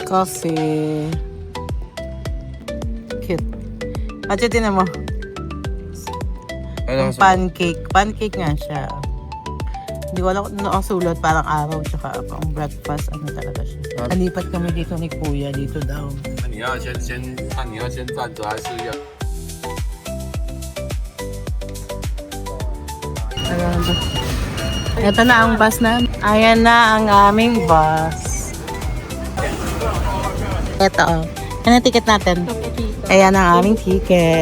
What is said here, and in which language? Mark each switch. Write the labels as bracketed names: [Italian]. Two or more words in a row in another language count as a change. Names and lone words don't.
[English] Coffee. Cute. [Filipino] At yun tinan mo. Yung pancake. Pancake nga siya. Hindi ko alam kung nakasulat. Parang araw tsaka pang breakfast. Ano talaga siya. Nalipat kami dito ni Kuya. Dito daw. [Chinese] 你要先站着还是要？ [Filipino] Ito na ang bus na. Ayan na ang aming bus. Ito oh. Ano yung ticket natin? Ayan ang aming ticket.